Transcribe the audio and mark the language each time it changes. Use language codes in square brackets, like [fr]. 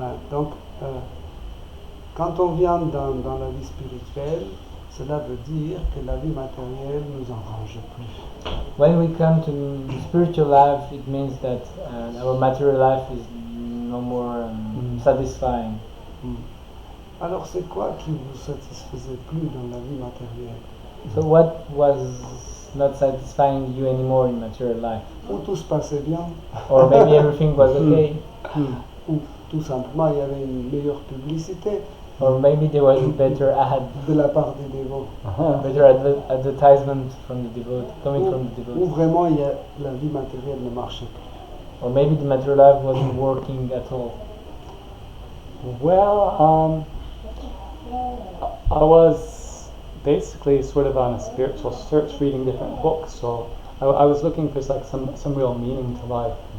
[fr] Donc, quand on vient dans la vie spirituelle, cela veut dire que la vie matérielle ne nous arrange plus. [en] When we come to spiritual life, it means that our material life is no more satisfying. [fr] Alors c'est quoi qui vous satisfaisait plus dans la vie matérielle? [en] So what was not satisfying you anymore in material life? [fr] Ou tout se passait bien? [en] Or maybe everything was okay? [fr] Ou tout simplement il y avait une meilleure publicité? [en] Or maybe there was a better ad, [fr] de la part des dévots. [en] Better advertisement from the devotee, coming from the devotee. [fr] Ou vraiment la vie matérielle ne marchait plus. [en] Or maybe the material life wasn't working at all. Well, I was basically sort of on a spiritual search, reading different books. So I was looking for like some real meaning to life.